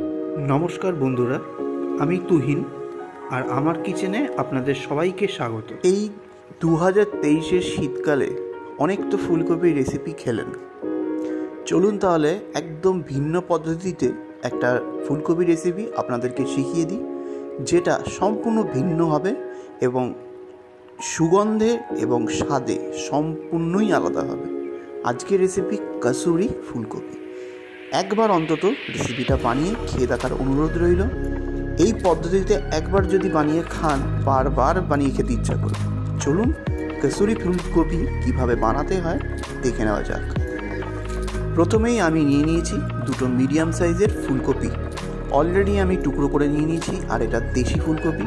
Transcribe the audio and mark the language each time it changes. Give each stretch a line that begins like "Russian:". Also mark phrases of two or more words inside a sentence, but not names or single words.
Bangla: নমস্কার বন্ধুরা আমি তুহিন আর আমার কিচেনে আপনাদের সবাইকে স্বাগত। এই 2023 শীতকালে অনেক তো ফুলকপির রেসিপি খেলেন, চলুন তাহলে একদম ভিন্ন পদ্ধতিতে এক ফুলকপি রেসিপি আপনাদেরকে শিখিয়ে দিই যেটা সম্পূর্ণ ভিন্ন হবে এবং সুগন্ধে এবং স্বাদে সম্পূর্ণই আলাদা হবে। আজকের রেসিপি কসুরি ফুলকপি। একবার অন্তত রেসিপিটা বানিয়ে খেয়ে দেখার অনুরোধ রইল। এই পদ্ধতিতে একবার যদি বানিয়ে খান বারবার বানিয়ে খেতে ইচ্ছা করবে। চলুন কসুরি ফুলকপি কিভাবে বানাতে হয় দেখে নেওয়া যাক। প্রথমেই আমি নিয়ে নিয়েছি দুটো মিডিয়াম সাইজের ফুলকপি। অলরেডি আমি টুকরো করে নিয়ে নিয়েছি। আর এটা দেশি ফুলকপি।